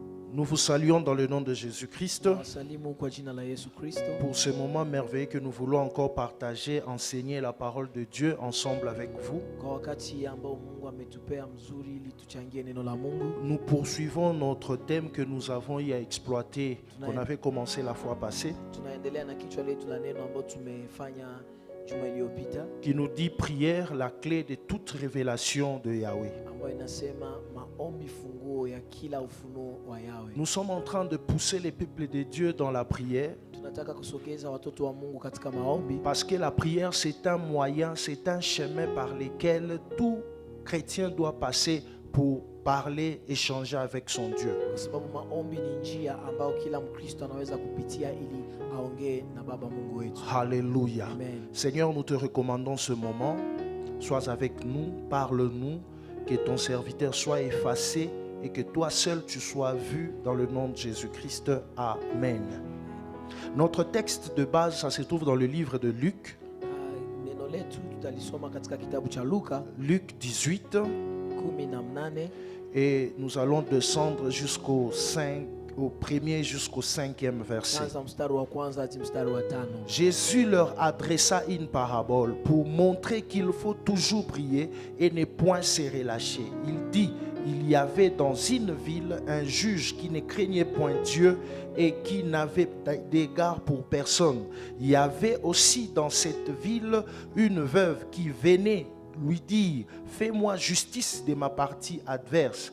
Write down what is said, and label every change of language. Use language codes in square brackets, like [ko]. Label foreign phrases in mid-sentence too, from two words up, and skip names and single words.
[fr] Nous vous saluons dans le nom de Jésus-Christ [sw] Wasalimu kwa jina la Yesu Kristo [fr] pour ce moment merveilleux que nous voulons encore partager, enseigner la parole de Dieu ensemble avec vous. [sw] kwa wakati ambao Mungu ametupea mzuri ili tuchangie neno la Mungu. [fr] Nous poursuivons notre thème que nous avons eu à exploiter, qu'on avait commencé la fois passée, [sw] Tunaendelea na kichwa letu la neno ambao tumefanya juma iliyopita [fr] qui nous dit prière, la clé de toute révélation de Yahweh. [sw] ambayo inasema maombi funguo ya kila ufunuo wa Yahweh. [fr] Nous sommes en train de pousser les peuples de Dieu dans la prière [sw] Tunataka kusogeza watoto wa Mungu katika maombi [fr] parce que la prière c'est un moyen, c'est un chemin par lequel tout chrétien doit passer pour parler, échanger avec son Dieu. [sw] kwa sababu maombi ni njia ambayo kila Mkristo anaweza kupitia ili aongee na Baba Mungu wetu. [fr] Alléluia. Amen. Seigneur, nous te recommandons ce moment. Sois avec nous, parle-nous, que ton serviteur soit effacé et que toi seul tu sois vu dans le nom de Jésus-Christ. Amen. Notre texte de base, ça se trouve dans le livre de Luc, [sw] Neno letu tutalisoma katika kitabu cha Luka [fr] Luc 18, 18 et nous allons descendre au premier jusqu'au 5e verset. [sw] kwanza mstari wa kwanza hadi mstari wa 5. [fr] Jésus leur adressa une parabole pour montrer qu'il faut toujours prier et ne point se relâcher. Il dit, il y avait dans une ville un juge qui ne craignait point Dieu et qui n'avait d'égard pour personne. Il y avait aussi dans cette ville une veuve qui venait lui dire, fais-moi justice de ma partie adverse.